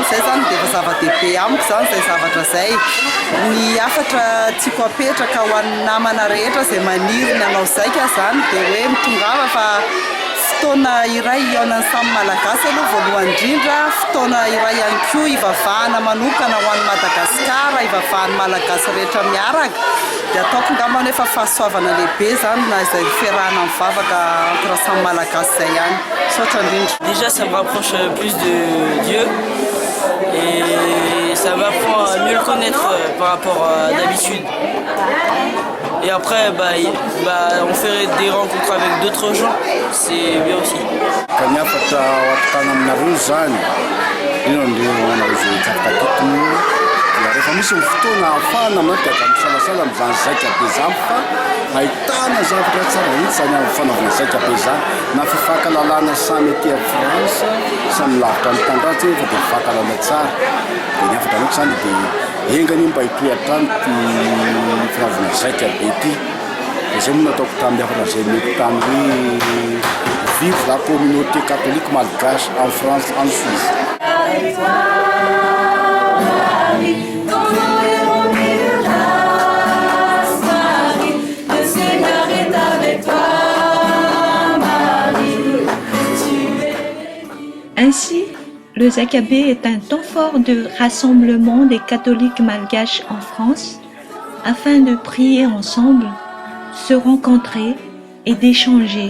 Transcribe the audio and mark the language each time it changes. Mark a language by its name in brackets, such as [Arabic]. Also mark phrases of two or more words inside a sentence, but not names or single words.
[Malagasy] zay zany dia efa zava-dehibe amiko zany zay zavatra zay ny afatra tiako apetraka ho an'ny namana rehetra zay maniry ny anao zaika zany dia hoe mitongava fa fotoana iray iaonany samy malagasy aloha voalohany indrindra fotoana iray ihany koa ivavahana manokana ho an'ny Madagasikara ivavahan'ny malagasy rehetra miaraka dia ataoko ngambany efa fahasoavana lehibe zany na izay fiarahana mivavaka entre samy malagasy zay ihany sotra indrindra. [French] Déjà ça me rapproche plus de Dieu et ça m'apprend à mieux le connaître par rapport à d'habitude. Et après, on fait des rencontres avec d'autres gens, c'est bien aussi. [Malagasy] Rehefa misy fotoana afana manao dia misalasala amin'izany zaika be zany fa ahitana zavatra tsara mihitsy zany amin'ny fanaovana zaika be zany na fifankalalana samy etỳ France samy lavitra ny tandratsy fa dia fifankalala tsara dia ny afatra anako zany dia engany mba hitohatrany ty fanaovana zaika be ity dia zay moa nataoko tamin'ny afatra zay mety tamin'ny [French] vive la communauté catholique malgache en France en Suisse. Ainsi, le Zakabé est un temps fort de rassemblement des catholiques malgaches en France afin de prier ensemble, se rencontrer et d'échanger.